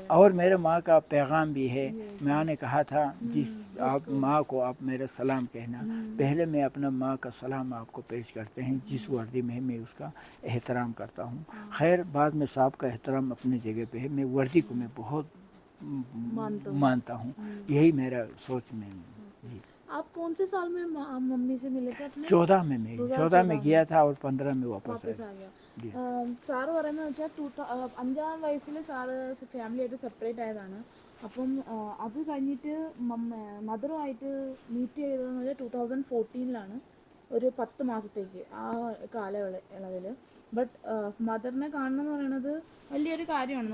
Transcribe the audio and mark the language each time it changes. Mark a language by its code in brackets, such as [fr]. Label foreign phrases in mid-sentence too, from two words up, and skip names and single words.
[hi] और मेरे माँ का पैगाम भी है, माँ ने कहा था जिस आप माँ को आप मेरा सलाम कहना, पहले मैं अपना माँ का सलाम आपको पेश करते हैं, जिस वर्दी में मैं उसका एहतराम करता हूँ। खैर बाद में साहब का एहतराम अपनी जगह पे है, मैं वर्दी को मैं बहुत मानता हूँ, यही मेरा सोच में। आप कौन से साल में मम्मी से मिले थे अपने? 14 में मैं 14 में गया था और 15 में वापस [ml] ആ സാറ് പറയുന്നത് വെച്ചാൽ 5-ാം വയസ്സിൽ സാറ് ഫാമിലി ആയിട്ട് സെപ്പറേറ്റ് ആയതാണ്. അപ്പം അത് കഴിഞ്ഞിട്ട് മദറുമായിട്ട് മീറ്റ് ചെയ്തതെന്ന് വെച്ചാൽ 2014 ഒരു 10 മാസത്തേക്ക് ആ കാലയളവിൽ. ബട്ട് മദറിനെ കാണണം എന്ന് പറയുന്നത് വലിയൊരു കാര്യമാണ്.